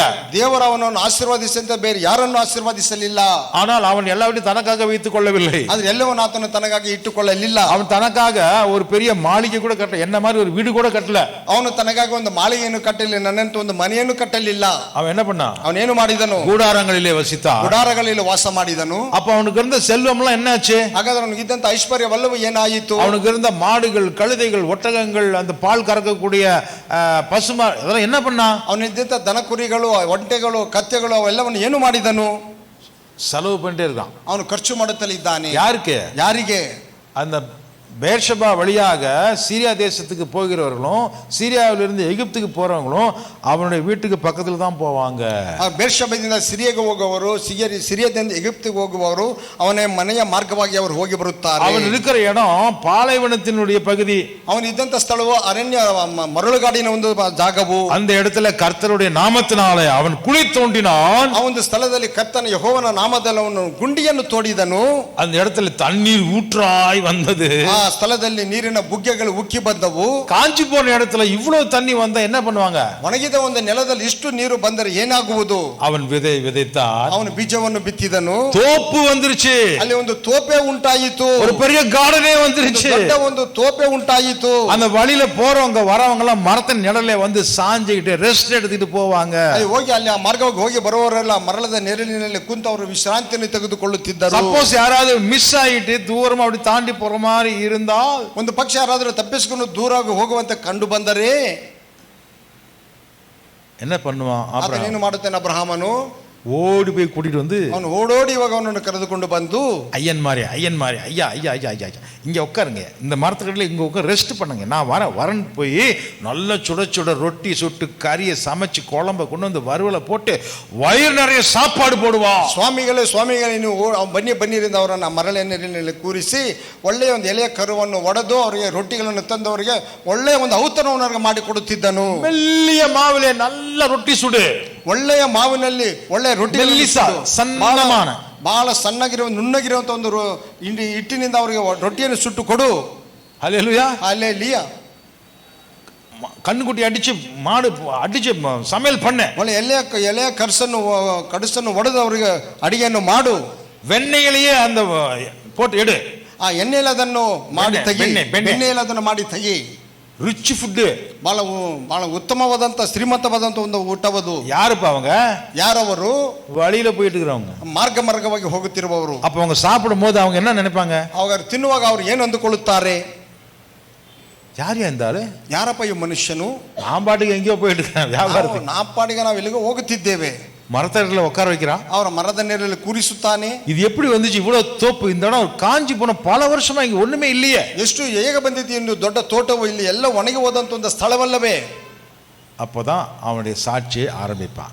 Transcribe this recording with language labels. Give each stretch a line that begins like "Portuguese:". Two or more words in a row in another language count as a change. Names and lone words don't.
Kannada: ದೇವರು ಅವನನ್ನು ಆಶೀರ್ವದಿಸಿದಂತೆ ಬೇರೆ ಯಾರನ್ನು ಆಶೀರ್ವದಿಸಲಿಲ್ಲ.
Tamil: ஆனால் அவன் எல்லாவற்றையும் தனக்காக வைத்துக் கொள்ளவில்லை.
Kannada: ಆದ್ರೆ ಎಲ್ಲವನ್ನು ಆತನು ತನಗಾಗಿ ಇಟ್ಟುಕೊಳ್ಳಲಿಲ್ಲ.
Tamil: அவன் தனக்காக ஒரு பெரிய மாளிகை கூட கட்டல, என்ன மாதிரி ஒரு வீடு கூட கட்டல.
Kannada: ಅವನು ತನಗಾಗಿ ಒಂದು ಮಾಳಿಗೆಯನ್ನು ಕಟ್ಟಲಿಲ್ಲ, ನನ್ನಂತ ಒಂದು ಮನೆಯನ್ನು ಕಟ್ಟಲಿಲ್ಲ.
Tamil: அவன் என்ன பண்ணா?
Kannada: ಅವನೇನು ಮಾಡಿದನು?
Tamil: கூடாரங்களிலே வசித்தான்.
Kannada: ಗುಡಾರಗಳಲ್ಲಿ ವಾಸ ಮಾಡಿದನು.
Tamil: அப்ப அவனுக்கு இருந்த செல்வம் எல்லாம் என்னாச்சு?
Kannada: ಹಾಗಾದ್ರೆ ಅವನಿಗೆ ಇದ್ದಂತ ಐಶ್ವರ್ಯವಲ್ಲವೂ ಏನಾಯಿತು?
Tamil: அவனுக்கு இருந்த மாடுகள், கழுதைகள், ஒட்டகங்கள், அந்த பால் கறக்கக்கூடிய பசுமா, இதெல்லாம் என்ன பண்ணா?
Kannada: ಅವನಿದ್ದಂತ ದನ ಕುರಿಗಳು, ಒಂಟೆಗಳು, ಕತ್ತೆಗಳು ಅವೆಲ್ಲವನ್ನು ಏನು ಮಾಡಿದನು?
Tamil: செலவு பண்ணிட்டே இருக்கான்.
Kannada: ಅವನು ಖರ್ಚು ಮಾಡುತ್ತಲೇ ಇದ್ದಾನೆ. ಯಾರಿಗೆ?
Tamil: அந்த பேர்ஷபா வழியாக சீரியா தேசத்துக்கு போகிறவர்களும் சீரியாவிலிருந்து எகிப்துக்கு போறவங்களும் அவனுடைய வீட்டுக்கு பக்கத்துல தான் போவாங்க.
Kannada: ಬೇರ್ಷೆಬದಿಂದ ಸಿರಿಯಾಗೆ ಹೋಗುವವರು, ಸಿರಿಯಾದಿಂದ ಎಗಿಪ್ತಿಗೆ ಹೋಗುವವರು ಅವನ ಮನೆಯ ಮಾರ್ಗವಾಗಿ ಅವರು ಹೋಗಿ ಬರುತ್ತಾರೆ.
Tamil: அவன் இருக்கிற இடம் பாலைவனத்தினுடைய பகுதி.
Kannada: ಅವನು ಇದ್ದಂತ ಸ್ಥಳವು ಅರಣ್ಯ ಮರಳುಗಾಡಿನ ಒಂದು ಜಾಗವು.
Tamil: அந்த இடத்துல கர்த்தருடைய நாமத்தினாலே அவன் குழி தோண்டினான்.
Kannada: ಆ ಒಂದು ಸ್ಥಳದಲ್ಲಿ ಕರ್ತನ ಯೆಹೋವನ ನಾಮದಲ್ಲಿ ಅವನು ಗುಂಡಿಯನ್ನು ತೋಡಿದನು.
Tamil: அந்த இடத்துல தண்ணீர் ஊற்றாய் வந்தது.
Kannada: ಸ್ಥಳದಲ್ಲಿ ನೀರಿನ ಬುಗ್ಗೆಗಳು ಉಕ್ಕಿ ಬಂದವು.
Tamil: காஞ்சி போன இடத்துல இவ்வளவு தண்ணி வந்தா என்ன பண்ணுவாங்க?
Kannada: ಒಣಗಿದ ಒಂದು ನೆಲದಲ್ಲಿ ಇಷ್ಟು ನೀರು ಬಂದರೆ ಏನಾಗುವುದು?
Tamil: அவன் விதை விதைத்தான்,
Kannada: ಅವನು ಬೀಜವನ್ನು ಬಿತ್ತಿದನು,
Tamil: தோப்பு வந்துருச்சு,
Kannada: ಅಲ್ಲಿ ಒಂದು ತೋಪೆ ಉಂಟಾಯಿತು,
Tamil: ஒரு பெரிய கார்டனே வந்துருச்சு,
Kannada: ಒಂದು ತೋಪೆ ಉಂಟಾಯಿತು.
Tamil: அந்த வழியில போறவங்க வரவங்க எல்லாம் மரத்தின் நிழல்ல வந்து சாஞ்சிக்கிட்டு ரெஸ்ட் எடுத்துட்டு போவாங்க.
Kannada: ಹೋಗಿ ಅಲ್ಲಿ ಆ ಮಾರ್ಗವಾಗಿ ಹೋಗಿ ಬರುವವರೆಲ್ಲ ಮರಳದ ನೆರಳಿನಲ್ಲಿ ಕುಂತು ಅವರು ವಿಶ್ರಾಂತಿಯನ್ನು ತೆಗೆದುಕೊಳ್ಳುತ್ತಿದ್ದರು.
Tamil: சப்போஸ் யாராவது மிஸ் ஆயிட்டு தூரமா அப்படி தாண்டி போற மாதிரி இருந்தால்,
Kannada: ಒಂದು ಪಕ್ಷ ಯಾರಾದರೂ ತಪ್ಪಿಸಿಕೊಂಡು ದೂರಾಗಿ ಹೋಗುವಂತೆ ಕಂಡು ಬಂದರೆ
Tamil: என்ன பண்ணுவான்?
Kannada: ಏನು ಮಾಡುತ್ತಾನೆ ಅಬ್ರಹಾಮನು?
Tamil: ஓடி போய் கூட்டிட்டு வந்து
Kannada: ಅವನು ಓಡೋಡಿ ಇವಾಗ ಅವನನ್ನು ಕರೆದುಕೊಂಡು ಬಂದು,
Tamil: ஐயன் மாறி ஐயா ஐயா ஐயா ஐயா இங்க உட்காருங்க, இந்த மரத்துக்கடையில் இங்க உட்கார் ரெஸ்ட் பண்ணுங்க, நான் வரேன் போய் நல்ல சுட சுட ரொட்டி சுட்டு கறியை சமைச்சு குழம்ப கொண்டு வந்து வறுவலை போட்டு வயிறு நிறைய சாப்பாடு போடுவான்.
Kannada: ಸ್ವಾಮಿಗಳೇ ನೀವು ಬನ್ನಿರಿಂದ ಅವರನ್ನು ಮರಳಿನ ನೀರಿನಲ್ಲಿ ಕೂರಿಸಿ ಒಳ್ಳೆಯ ಒಂದು ಎಲೆಯ ಕರುವನ್ನು ಒಡೆದು ಅವರಿಗೆ ರೊಟ್ಟಿಗಳನ್ನು ತಂದವರಿಗೆ ಒಳ್ಳೆಯ ಒಂದು ಔತಣವನ್ನು ಮಾಡಿಕೊಡುತ್ತಿದ್ದನು.
Tamil: மெல்லிய மாவிலே நல்ல ரொட்டி சுடு,
Kannada: ಒಳ್ಳೆಯ ಮಾವಿನಲ್ಲಿ ಒಳ್ಳೆಯ ರೊಟ್ಟಿ, ಸಣ್ಣமான ಬಹಳ ಸಣ್ಣಗಿರುವ ನುಣ್ಣಗಿರುವಂತ ಒಂದು ಹಿಟ್ಟಿನಿಂದ ಅವರಿಗೆ ರೊಟ್ಟಿಯನ್ನು ಸುಟ್ಟು ಕೊಡು. ಹಲ್ಲೆಲೂಯಾ, ಹಲ್ಲೆಲೂಯಾ.
Tamil: கண்ணுக்குட்டி அடிச்சு மாடு அடிச்சு சமையல் பண்ண.
Kannada: ಒಳ್ಳೆ ಎಲೆಯ ಕಡಸನ್ನು ಒಡೆದು ಅವರಿಗೆ ಅಡಿಗೆಯನ್ನು ಮಾಡು.
Tamil: வெண்ணெயிலேயே அந்த போட்டு எடு.
Kannada: ಆ ಎಣ್ಣೆಯಲ್ಲಿ ಅದನ್ನು ಮಾಡಿ ತೆಗಿ. ಬೆಣ್ಣೆಯಲ್ಲಿ ಅದನ್ನು ಮಾಡಿ ತೆಗಿ.
English: rich food,
Kannada: ಬಹಳ ಉತ್ತಮವಾದಂತ ಶ್ರೀಮಂತವಾದಂತ ಒಂದು ಊಟವದು.
Tamil: யாருப்பா அவங்க?
Kannada: ಯಾರವರು?
Tamil: வழியில போயிட்டு இருக்கிறவங்க,
Kannada: ಮಾರ್ಗವಾಗಿ ಹೋಗುತ್ತಿರುವವರು.
Tamil: அப்ப அவங்க சாப்பிடும் போது அவங்க என்ன நினைப்பாங்க?
Kannada: ಅವರು ತಿನ್ನುವಾಗ ಅವರು ಏನು ಅಂದುಕೊಳ್ಳುತ್ತಾರೆ? ಯಾರು ಎಂದಾಳು, ಯಾರಪ್ಪ ಈ ಮನುಷ್ಯನು?
Tamil: நான் பாட்டுக்கு எங்கேயோ போயிட்டு இருக்கேன் வியாபாரத்துக்கு,
Kannada: ನಾ ಪಾಡಿಗೆ ನಾವು ಎಲ್ಲಿಗೋ ಹೋಗುತ್ತಿದ್ದೇವೆ.
Tamil: மரத்தடியில் உட்கார வைக்கிறான்,
Kannada: ಅವರ ಮರದ ನೆರಳಲ್ಲಿ ಕೂರಿಸುತ್ತಾನೆ.
Tamil: இது எப்படி வந்துச்சு இவ்வளவு தோப்பு? இந்த இடம் காஞ்சி போன பல வருஷமா இங்க ஒண்ணுமே இல்லையே.
Kannada: ಎಷ್ಟು ಹೇಗೆ ಬಂದಿದೆ? ಇನ್ನು ದೊಡ್ಡ ತೋಟವು ಇಲ್ಲಿ ಎಲ್ಲ ಒಣಗಿ ಹೋದಂತ ಒಂದು ಸ್ಥಳವಲ್ಲವೇ?
Tamil: அப்பதான் அவனுடைய சாட்சியை ஆரம்பிப்பான்.